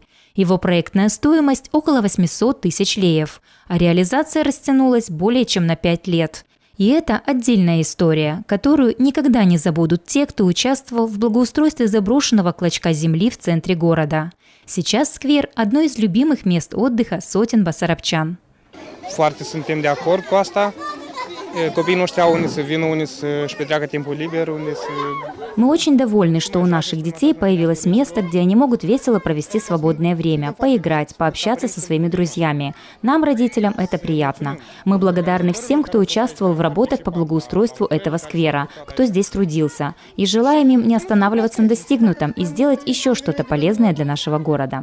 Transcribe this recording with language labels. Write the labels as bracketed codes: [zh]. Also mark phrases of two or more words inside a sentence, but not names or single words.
[ru] Его проектная стоимость – около 800 тысяч леев, а реализация растянулась более чем на 5 лет. И это отдельная история, которую никогда не забудут те, кто участвовал в благоустройстве заброшенного клочка земли в центре города. Сейчас сквер – одно из любимых мест отдыха сотен басарабчан. [ro] Foarte suntem de acord cu asta. Copiii noștri au unde să vină, unde să-și petreacă timpul liber, unde să... [ru] Мы очень довольны, что у наших детей появилось место, где они могут весело провести свободное время, поиграть, пообщаться со своими друзьями. Нам, родителям, это приятно. Мы благодарны всем, кто участвовал в работах по благоустройству этого сквера, кто здесь трудился, и желаем им не останавливаться на достигнутом и сделать еще что-то полезное для нашего города.